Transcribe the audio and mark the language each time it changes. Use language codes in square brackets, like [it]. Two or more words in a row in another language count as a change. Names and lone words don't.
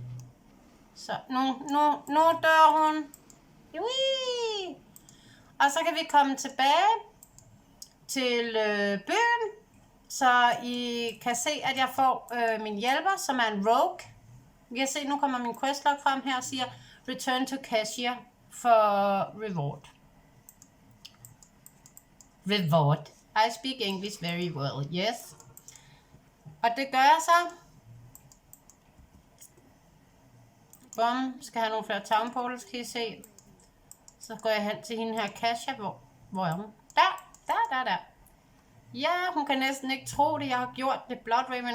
[da] Så nu dør hun. Ui! Og så kan vi komme tilbage til byen. Så I kan se, at jeg får min hjælper, som er en rogue. Vi kan se, nu kommer min questlog frem her og siger [en] Return to Cashier for reward. [da] Reward. [en] I speak English very well, yes. [da] Og det gør jeg så. Bum, skal have nogle flere [en] town portals, [da] kan I se. Så går jeg hen til hende her, Kasia. Hvor er hun? Der. Ja, hun kan næsten ikke tro det, jeg har gjort det.